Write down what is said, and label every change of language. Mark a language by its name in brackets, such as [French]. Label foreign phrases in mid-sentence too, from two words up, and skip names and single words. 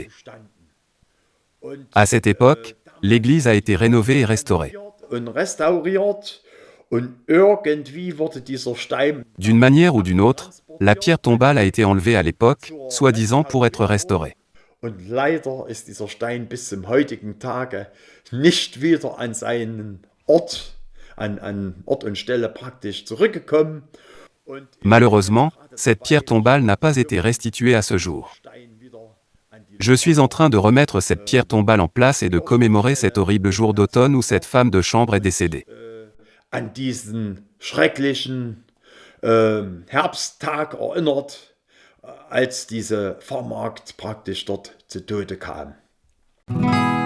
[German] gestanden. Und [French] À cette époque, l'église a été rénovée et restaurée. [German] und restauriert. Und irgendwie wurde dieser Stein [French] D'une manière ou d'une autre, la pierre tombale a été enlevée à l'époque, soi-disant pour être restaurée. [German] und leider ist dieser Stein bis zum heutigen Tage nicht wieder an seinen Ort, an Ort und Stelle praktisch zurückgekommen. Und [French] Malheureusement, cette pierre tombale n'a pas été restituée à ce jour. [German] Stein wieder an die [French] Je suis en train de remettre cette pierre tombale en place et de commémorer cet horrible jour d'automne où cette femme de chambre est décédée. [German] an diesen schrecklichen Herbsttag erinnert, als diese Pfarrmagd praktisch dort zu Tode kam.